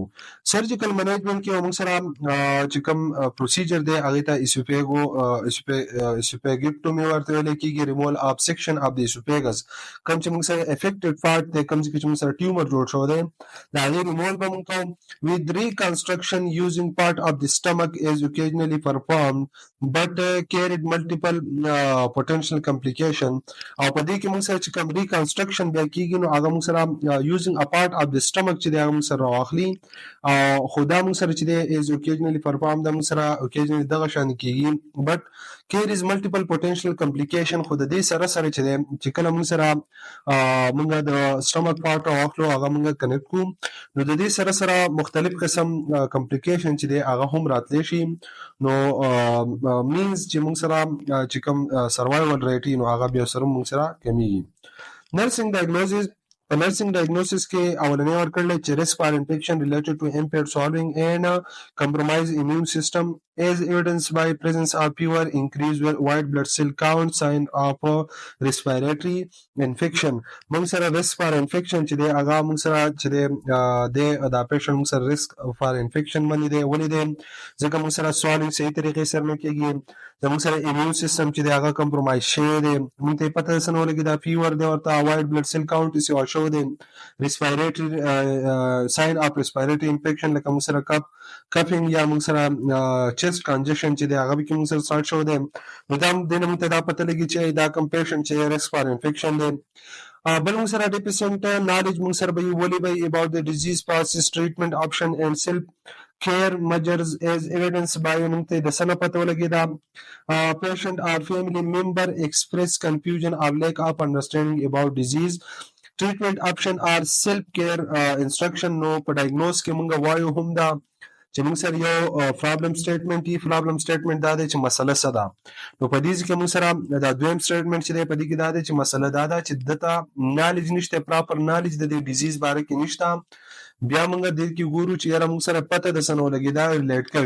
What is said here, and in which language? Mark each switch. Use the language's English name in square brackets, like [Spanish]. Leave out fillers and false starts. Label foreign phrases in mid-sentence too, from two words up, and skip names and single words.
[Pashto] سرجیکل منیجمنټ کې موږ سره چې کوم پروسیجر دی هغې ته اسوفیګیکټومي ورته ویلی کېږي [English] removal of section of [Pashto] د اسوفیګس. کوم چې موږ سره [English] affected part [Pashto] دی کوم چې موږ سره ټیومر جوړ شوی دی د هغې ریموول به موږ کوو. [English] with reconstruction using part of the stomach is occasionally performed but carried multiple potential complication. [Pashto] او په دې کې موږ سره چې کوم ریکنسټرکشن بیا کېږي نو هغه موږ سره [English] using a part of [Pashto] د سټمک چې دی هغه موږ سره راواخلي او خو دا موږ سره چې دی [English] is occasionally perform [Pashto] دا موږ سره اوکیجنلی دغه شان کېږي [English] but carries multiple potential complication. [Pashto] خو د دې سره سره چې دی چې کله موږ سره موږ د [English] stomach part [Pashto] راواخلو هغه موږ کنیکټ کوو نو د دې سره سره مختلف قسم کمپلیکیشن چې دی هغه هم راتلی شي. نو مینز چې موږ سره چې کوم [English] survival rate [Pashto] نو هغه بیا سره موږ سره کمیږي. نرسنګ ډایګنوزس په نرسنګ ډایګنوسس کې اولنی ورکړل چې [English] risk for infection related to impaired swallowing and compromised immune system as evidenced by presence of fever, increased white blood cell count, sign of respiratory infection. [Pashto] موږ سره [English] risk for infection [Pashto] چې دی هغه موږ سره چې دی دا پیشنټ موږ سره [English] risk for infection [Pashto] باندې دی ولې دی ځکه موږ سره swallowing صحیح طریقې سره نه کېږي زموږ سره [English] immune system [Pashto] چې دی هغه compromise شوی دی موږ ته پته څه نه ولګي دا fever دی ورته [English] white blood cell count [Pashto] یې شو دی [English] respiratory sign of respiratory infection [Pashto] لکه موږ سره کفینګ یا موږ سره [English] chest congestion [Pashto] چې دی هغه به کې موږ سره start شو دی نو دا دې نه موږ ته دا پته لګي چې دا کوم پیشنټ چې [English] risk for infection [Pashto] دی. [English] بل موږ سره deficient knowledge [Pashto] موږ سره به ولې به [English] about the disease process, treatment option and self care measures as evidenced by [Pashto] موږ ته د سنه پته ولګي دا [English] patient or family member express confusion or lack of understanding about disease. treatment option or self care instruction [Pashto] نو په ډایګنوز کې موږ وایو هم دا چې موږ سره یو [English] problem statement [Pashto] دا دی چې مسله څه ده نو په دې کې موږ سره دا دویم سټیټمنټ چې دی په دې کې دا دی چې مسله دا ده چې دته نالج نشته [English] proper knowledge [Pashto] د دې ډیزیز باره کې نشته بیا موږ دې کې ګورو چې یاره موږ سره پته د څه نه ولګېده ریلیټ کوي.